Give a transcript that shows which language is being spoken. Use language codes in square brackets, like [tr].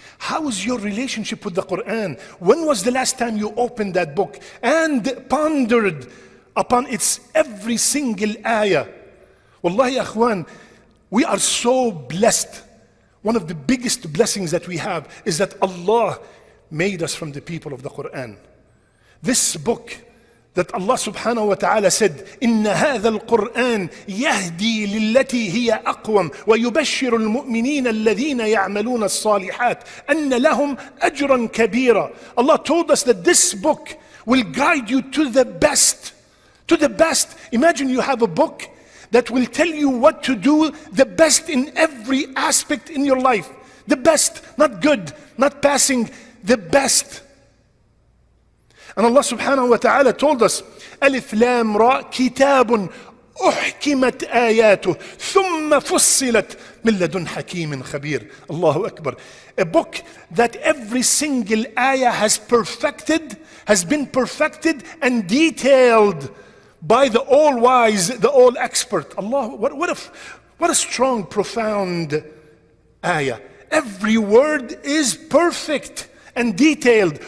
[en] How is your relationship with the Quran? When was the last time you opened that book and pondered upon its every single ayah? Wallahi akhwan, we are so blessed. One of the biggest blessings that we have is that Allah made us from the people of the Quran. This book that Allah subhanahu wa ta'ala said, [ar] إِنَّ هَذَا الْقُرْآنِ يَهْدِي لِلَّتِي هِيَ أَقْوَمُ وَيُبَشِّرُ الْمُؤْمِنِينَ الَّذِينَ يَعْمَلُونَ الصَّالِحَاتِ أَنَّ لَهُمْ أَجْرًا كَبِيرًا. [en] Allah told us that this book will guide you to the best. To the best. Imagine you have a book that will tell you what to do the best in every aspect in your life. The best, not good, not passing, the best. And Allah subhanahu wa ta'ala told us, [ar] ألف لام راء كتاب أحكمت آياته ثم فصلت من لدن حكيم خبير. Allahu Akbar. [en] A book that every single ayah has been perfected and detailed by the all-wise, the all-expert. Allah, what a strong, profound ayah. Every word is perfect and detailed.